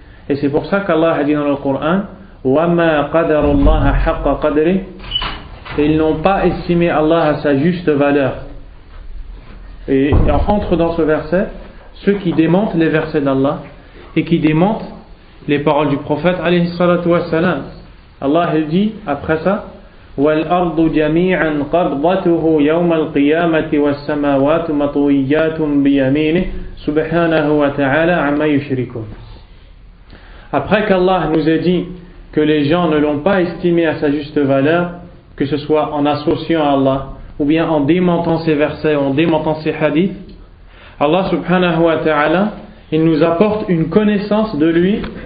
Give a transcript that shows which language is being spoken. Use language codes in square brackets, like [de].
[fr] Et c'est pour ça qu'Allah a dit dans le Coran [ar] وَمَا قَدَرُ اللَّهَ حَقَّ قَدْرِهِ, [fr] et ils n'ont pas estimé Allah à sa juste valeur. Et entre dans ce verset ceux qui démentent les versets d'Allah et qui démentent les paroles du prophète alayhi salatu wa salam. Allah il dit après ça [ar] وَالْأَرْضُ جَمِيعًا قَبْضَتُهُ يَوْمَ الْقِيَامَةِ وَالسَّمَاوَاتُ مَطْوِيَّاتٌ بِيَمِينِهِ سُبْحَانَهُ وَتَعَالَى عَمَّا يُشْرِكُونَ. [fr] Après qu'Allah nous ait dit que les gens ne l'ont pas estimé à sa juste valeur, que ce soit en associant à Allah ou bien en démentant ses versets, en démentant ses hadiths, Allah subhanahu wa ta'ala, il nous apporte une connaissance de lui.